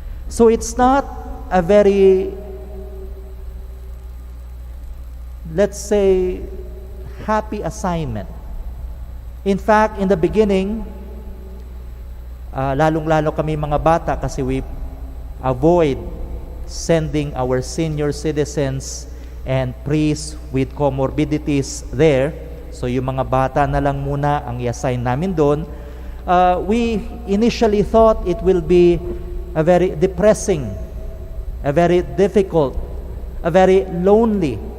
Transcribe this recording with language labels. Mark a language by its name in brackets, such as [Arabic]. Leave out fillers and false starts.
[English] So it's not a very, let's say, happy assignment. In fact, in the beginning, [Filipino] lalong-lalo kami mga bata kasi [English] we avoid sending our senior citizens and priests with comorbidities there. [Filipino] So yung mga bata na lang muna ang i-assign namin doon. [English] We initially thought it will be a very depressing, a very difficult, a very lonely.